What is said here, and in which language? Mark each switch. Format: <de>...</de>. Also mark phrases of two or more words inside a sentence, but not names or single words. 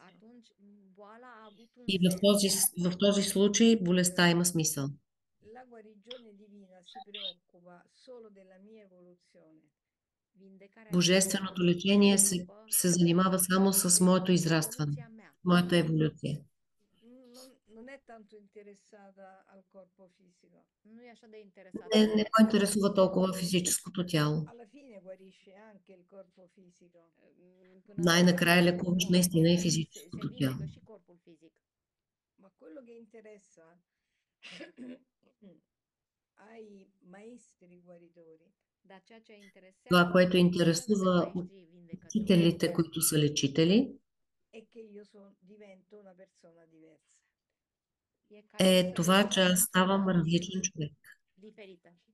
<ro>Atunci, boala a avut un</ro> <bg>И</bg> <ro>sens.</ro> <bg>в този случай болестта има смисъл.</bg> <it>La guarigione divina si preoccupa solo della mia evoluzione.</it> <ro>Vindecarea divină</ro> <bg>Божественото лечение</bg> <ro>se</ro> <bg>се,</bg> <ro>ocupă</ro> <bg>се занимава само с</bg> <ro>de</ro> <bg>моето израстване,</bg> <ro>evoluția mea.</ro> <bg>моята еволюция.</bg> <it>Non è tanto interessata al corpo fisico.</it> <ro>Nu e așa de interesată</ro> <bg>Не</bg> <ro>de</ro> <bg>го</bg> <ro>corpul</ro> <bg>интересува</bg> <ro>fizic.</ro> <bg>толкова физическото тяло.</bg> <it>Alla fine guarisce anche il corpo fisico.</it> <ro>Până la urmă,</ro> <bg>Най-накрая лекуваш наистина и</bg> <ro>se</ro> <bg>физическото тяло.</bg> <ro>vindecă și corpul fizic.</ro> <it>Ma quello che interessa ai maestri guaritori</it> <ro>Dar ceea ce</ro> <bg>Това, което</bg> <ro>interesează pe</ro> <bg>интересува</bg> <ro>maestrii vindecători</ro> <bg>учителите, които са лечители,</bg> <it>è che io divento una persona diversa.</it> <ro>e ca eu</ro> <bg>е</bg> <ro>să</ro> <bg>това,</bg> <ro>devin</ro> <bg>че</bg> <ro>o</ro> <bg>аз ставам</bg> <ro>persoană</ro> <bg>различен човек.</bg> <ro>diferită.</ro>